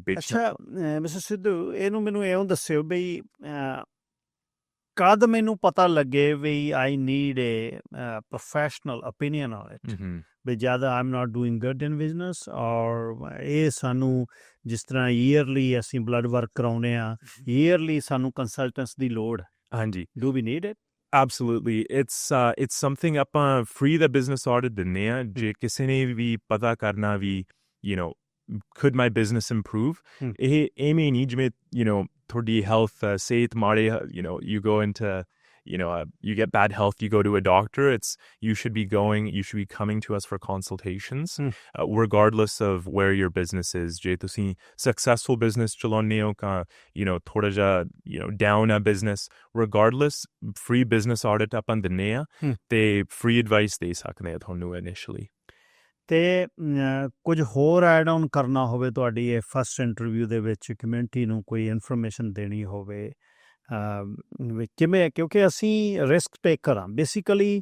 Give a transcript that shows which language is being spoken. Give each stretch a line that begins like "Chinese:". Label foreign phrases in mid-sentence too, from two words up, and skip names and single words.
Punjabi: ਅੱਛਾ ਮਿਸਟਰ ਸਿੱਧੂ, ਇਹਨੂੰ ਮੈਨੂੰ ਇਉਂ ਦੱਸਿਓ ਬਈ ਕਦ ਮੈਨੂੰ ਪਤਾ ਲੱਗੇ ਵੀ
English: I need a professional opinion on it,
Punjabi: ਵੀ ਜਦ
English: I am not doing good in business,
Punjabi: ਔਰ ਇਹ ਸਾਨੂੰ ਜਿਸ ਤਰ੍ਹਾਂ ਈਅਰਲੀ ਅਸੀਂ
English: blood work
Punjabi: ਕਰਾਉਂਦੇ ਹਾਂ, ਈਅਰਲੀ ਸਾਨੂੰ ਕੰਸਲਟੈਂਟਸ ਦੀ ਲੋੜ? ਹਾਂਜੀ,
English: Do we need it? Absolutely. It's something
Punjabi: ਆਪਾਂ free ਦਾ
English: business audit
Punjabi: ਦਿੰਦੇ ਹਾਂ ਜੇ ਕਿਸੇ ਨੇ ਵੀ ਪਤਾ ਕਰਨਾ ਵੀ
English: could my business improve?
Punjabi: ਇਹ ਐਵੇਂ ਨਹੀਂ ਜਿਵੇਂ ਤੁਹਾਡੀ
English: health
Punjabi: ਸਿਹਤ ਮਾੜੇ
English: you go into you get bad health, you go to a doctor. You should be coming to us for consultations regardless of where your business is.
Punjabi: ਜੇ ਤੁਸੀਂ
English: successful business
Punjabi: ਚਲਾਉਂਦੇ ਹੋ ਥੋੜਾ ਜਿਹਾ
English: down a business, regardless free business audit
Punjabi: ਆਪਾਂ ਦਿੰਦੇ ਹਾਂ ਤੇ
English: free advice
Punjabi: ਦੇ ਸਕਦੇ ਹਾਂ ਤੁਹਾਨੂੰ initially। ਅਤੇ ਕੁਝ ਹੋਰ
English: add on
Punjabi: ਕਰਨਾ ਹੋਵੇ ਤੁਹਾਡੀ ਇਹ
English: first interview
Punjabi: ਦੇ ਵਿੱਚ, ਕਮਿਊਨਿਟੀ ਨੂੰ ਕੋਈ ਇਨਫੋਰਮੇਸ਼ਨ ਦੇਣੀ ਹੋਵੇ ਕਿਵੇਂ? ਕਿਉਂਕਿ ਅਸੀਂ
English: risk taker
Punjabi: ਹਾਂ ਬੇਸਿਕਲੀ।